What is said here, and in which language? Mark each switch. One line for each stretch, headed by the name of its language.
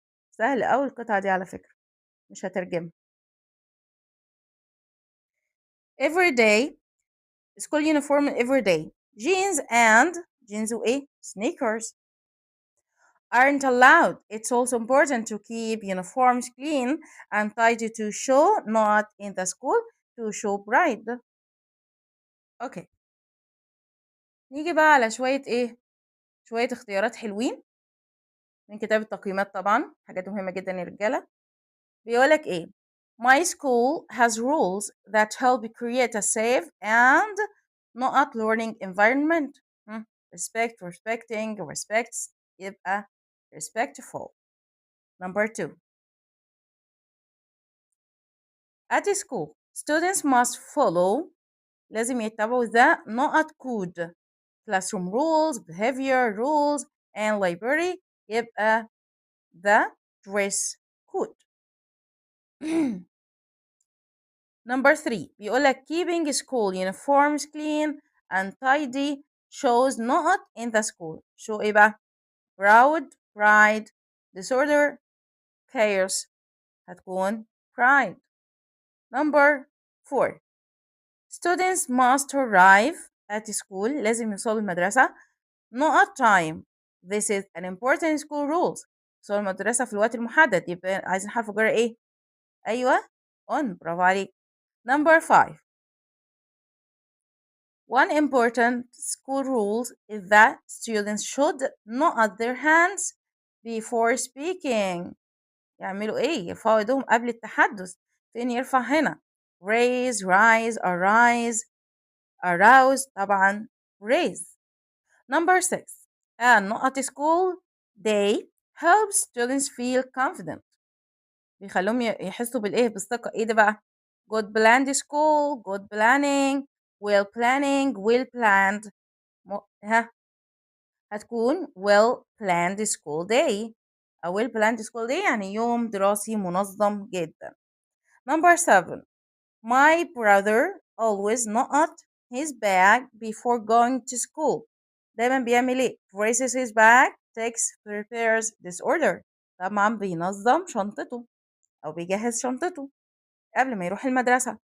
Arabic: سهل أوي القطعة دي على فكرة مش هترجمها.
English: Every day school uniform every day jeans and jeans
Arabic: وإيه
English: sneakers aren't allowed. It's also important to keep uniforms clean and tidy to show not in the school to show pride.
Arabic: اوكي نيجي بقى على شوية اختيارات حلوين من كتاب التقييمات طبعا حاجات مهمة جدا يا رجالة. بيقولك ايه
English: My school has rules that help create a safe and not learning environment. Respect respecting respects
Arabic: يبقى
English: respectful. Number 2 At school students must follow
Arabic: لازم يتبعوا
English: the
Arabic: نقط
English: code classroom rules behavior rules and library
Arabic: يبقى
English: the dress code. Number 3
Arabic: بيقولك
English: keeping school uniforms clean and tidy shows
Arabic: نقط
English: in the school. show
Arabic: ايه بقى
English: proud pride disorder chaos
Arabic: هتكون
English: pride. Number 4 students must arrive at school
Arabic: لازم يوصلوا المدرسة نقط
English: time. This is an important school rules.
Arabic: يوصلوا المدرسة في الوقت المحدد يبقى عايزين حرف جر ايه؟ أيوة on برافو عليك.
English: Number 5 One important school rules is that students should not their hands before speaking.
Arabic: يعملوا ايه؟ يرفعوا ايدهم قبل التحدث. فين يرفع هنا؟
English: raise rise arise arouse
Arabic: طبعا
English: raise. Number 6
Arabic: نقط
English: school day helps students feel confident
Arabic: بيخليهم يحسوا بالايه بالثقة. ايه ده بقى
English: good planned school good planning well planned
Arabic: هتكون
English: well planned school day
Arabic: أو
English: well planned school day
Arabic: يعني يوم دراسي منظم جدا.
English: Number 7 My brother always not his bag before going to school.
Arabic: دايما بيعمل ايه
English: raises his bag takes prepares disorder.
Arabic: طبعا بينظم شنطته أو بيجهز شنطته قبل ما يروح المدرسة.